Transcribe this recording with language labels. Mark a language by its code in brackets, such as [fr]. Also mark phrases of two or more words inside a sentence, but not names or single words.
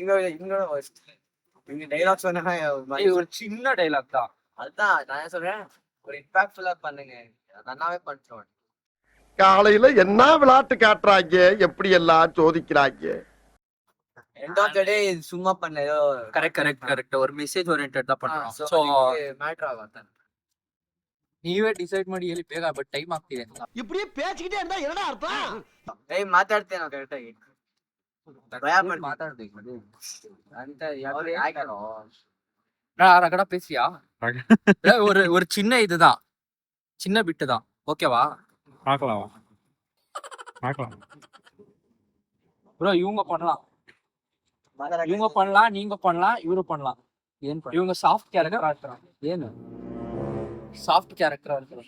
[ta] ஒரு சின்ன டைலாக் தான். அதுதான் நான் சொல்றேன். ஒரு இம்பாக்ட்ஃபுல்லா பண்ணுங்க. நல்லாவே பண்ணிட்டோம். காலையில என்ன விளையாட்டு காட்டுறாங்க, எப்படி எல்லாம் சோதிக்கிறாங்க. [en] end of the day [ta] இது சும்மா பண்ண ஏதோ கரெக்ட் ஒரு [en] message oriented [ta] தான் பண்றோம் [kn] ಸೊ ಸೊ ಮ್ಯಾಟರ್ ಆಗುತ್ತೆ. ನೀವೇ ಡಿಸೈಡ್ ಮಾಡಿ ಹೇಳಿ ಬೇಗ [en] but time [kn] ಆಗ್ತಿದೆ [ta] இப்படியே பேசிக்கிட்டே இருந்தா என்னடா அர்த்தம்? [kn] ಏಯ್ ಮಾತಾಡ್ತೇನೆ ನಾವು ಕರೆಕ್ಟಾಗಿ. ಭಯ ಪಡ್ತೀನಿ. ಮಾತಾಡ್ಬೇಕು ಅಂತ ಯಾಕೆ ಆಯ್ಕರೋ [ta] ரகடா பேசியா ஒரு ஒரு சின்ன இதுதான் சின்ன பிட்டு தான் ஓகேவா பார்க்கலாம் பார்க்கலாம். ப்ரோ இவங்க பண்ணலாம் இவங்க பண்ணலாம் நீங்க பண்ணலாம் இவரு பண்ணலாம் இவங்க சாஃப்ட் கேரக்டரா இருக்கிறாங்க ஏன்னு சாஃப்ட் கேரக்டரா இருக்கிறாங்க